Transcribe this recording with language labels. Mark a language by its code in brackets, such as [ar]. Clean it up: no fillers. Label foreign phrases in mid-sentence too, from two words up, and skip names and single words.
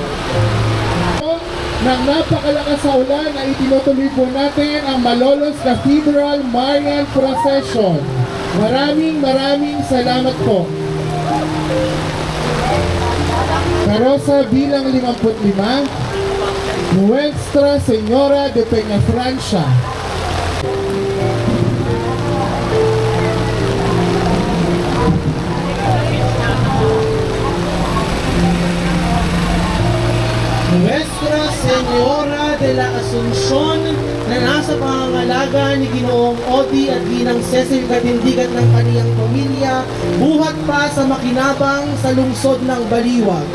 [tl] Nang napakalakas sa ulan ay itinutuloy po natin ang Malolos Cathedral Marian Procession. Maraming salamat po. Karosa bilang 55, Nuestra Señora de Peñafrancia. Nuestra Señora de la Asunción na nasa pangangalaga ni Ginoong Odi at Ginang Cecil Katindigan ng kaniyang pamilya, buhat pa sa makinabang sa lungsod ng Baliwag.